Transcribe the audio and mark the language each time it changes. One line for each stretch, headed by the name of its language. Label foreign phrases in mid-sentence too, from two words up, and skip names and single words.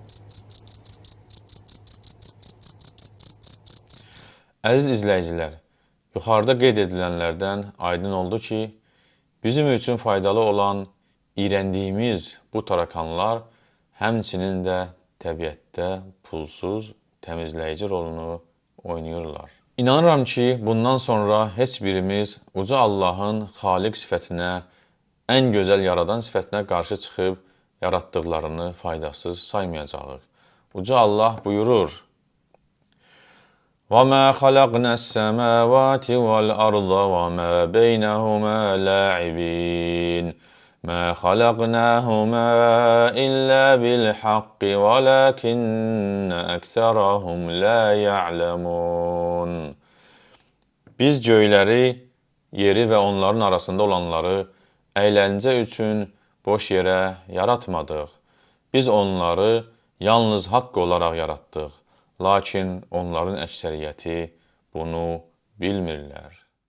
Azerbaijani: Əziz izləyicilər, Yuxarıda qeyd edilənlərdən aydın oldu ki, bizim üçün faydalı olan iyrəndiyimiz bu tarakanlar həmçinin də təbiətdə pulsuz təmizləyici rolunu oynayırlar. İnanıram ki, bundan sonra heç birimiz uca Allahın xaliq sifətinə, ən gözəl yaradan sifətinə qarşı çıxıb yaratdıqlarını faydasız saymayacağıq. Uca Allah buyurur:
Arabic: وَمَا خَلَقْنَا السَّمَاوَاتِ وَالْأَرْضَ وَمَا بَيْنَهُمَا لَاعِبِينَ مَا خَلَقْنَاهُمَا إِلَّا بِالْحَقِّ وَلَكِنَّ أَكْثَرَهُمْ لَا يَعْلَمُونَ.
Azerbaijani: Biz göyləri, yeri və onların arasında olanları əyləncə üçün boş yerə yaratmadıq. Biz onları yalnız haqq olaraq yaratdıq. Lakin onların əksəriyyəti bunu bilmirlər.